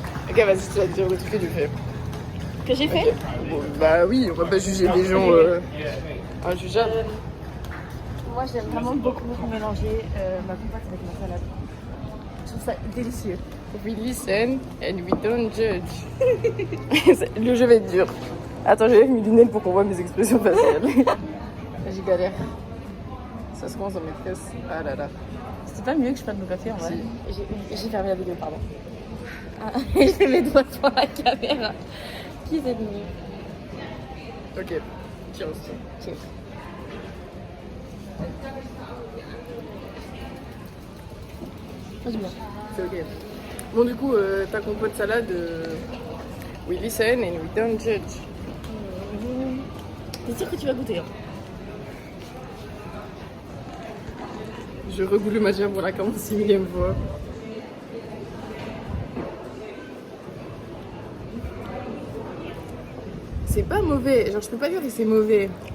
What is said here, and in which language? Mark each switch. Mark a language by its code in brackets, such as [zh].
[fr] Ok vas-y tu vas dire le truc que tu fais. Que j'ai fait? Bon, bah oui, on va pas juger les gens injugeables. Moi j'aime vraiment beaucoup mélanger ma compote avec ma salade. Je trouve ça délicieux. [en] We listen and we don't judge. [fr] Le jeu va être dur. Attends, j'ai mes lunettes pour qu'on voit mes expressions faciales. J'y galère. Ça se commence dans mes fesses. Ah là là. C'est pas mieux que je prenne mon café en vrai? Si. J'ai fermé la vidéo, pardon. Ah, je fais mes doigts sur la caméra. Qui c'est venu? [en] Ok. Cheers. Cheers. [fr] C'est bien. C'est ok. Bon du coup, ta compote de salade, [en] we listen and we don't judge. [fr] T'es sûr que tu vas goûter hein? Je regoute le matcha pour la 46e fois. C'est pas mauvais, genre je peux pas dire que c'est mauvais.